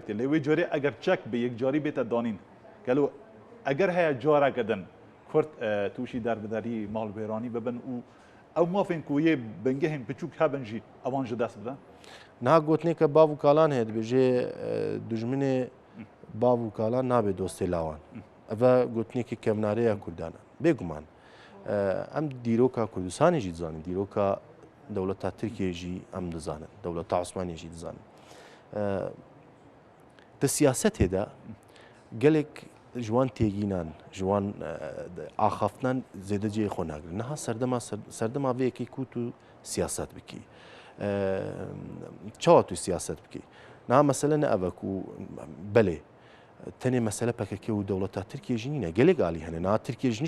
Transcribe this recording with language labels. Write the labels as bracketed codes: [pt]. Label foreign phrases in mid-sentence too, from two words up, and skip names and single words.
[ku] Lê wê carê eger çek bi yekcarî bête danîn gelo eger heye careke din Kurd tûşî derbiderî malbêranî bibin û ew mafên ku yê bingehên piçûk hebin jî ewan ji dest bidin. Niha gotineke bav û kalan heye dibêje dijminê bav û kalan nabe dostê lawan. Ev e gotinekî kevnareya Kurdan e. Bêguman em dîroka Kurdistanê jî dizanin, dîroka دەوڵەتە ترکێژی ئەم دەزانن دەوڵەتە عوسمانیێژی دەزانن دە سیاسەتێدا gelek ji wan têgînan ji wan axaftinan zêde cihê xwe nagirin niha serdema vê yekê ku tu siyaset bikî çawa tu siyaset bikî niha mesele ne ev e ku belê tenê mesele PKK û dewleta Tirkiye jî nîne gelek alî hene niha Tirkiye jî